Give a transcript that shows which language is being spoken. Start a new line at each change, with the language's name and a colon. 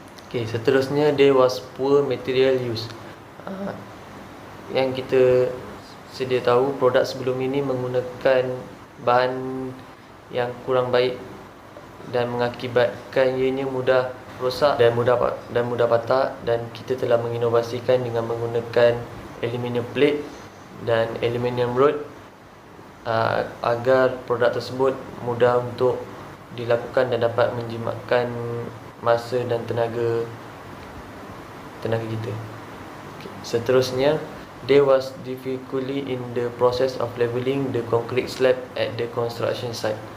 English: Seterusnya, there was poor material use.
Malay: Yang kita sedia tahu, produk sebelum ini menggunakan bahan yang kurang baik dan mengakibatkan ianya mudah rosak dan mudah patah, dan kita telah menginovasikan dengan menggunakan aluminium plate dan aluminium rod agar produk tersebut mudah untuk dilakukan dan dapat menjimatkan masa dan tenaga kita.
English: Seterusnya, there was difficulty in the process of leveling the concrete slab at the construction site.